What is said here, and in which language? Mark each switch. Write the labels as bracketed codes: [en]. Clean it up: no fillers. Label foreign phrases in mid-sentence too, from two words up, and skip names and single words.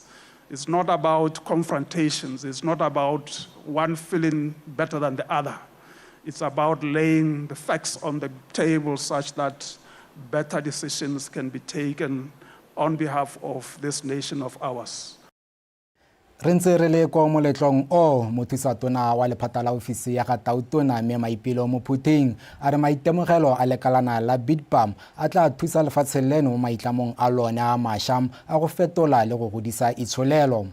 [en] It's not about confrontations. It's not about one feeling better than the other. It's about laying the facts on the table such that better decisions can be taken on behalf of this nation of ours. [tn] Re ntse re le kwa moletlong o mothusatona wa lephata la ofisi ya ga Tautona mme Maipelo mo Phutheng a re maitemogelo a lekalana la BIDPAM a tla thusa lefatshe leno mo maitlamong a lone a mašwa a go fetola le go godisa itsholelo.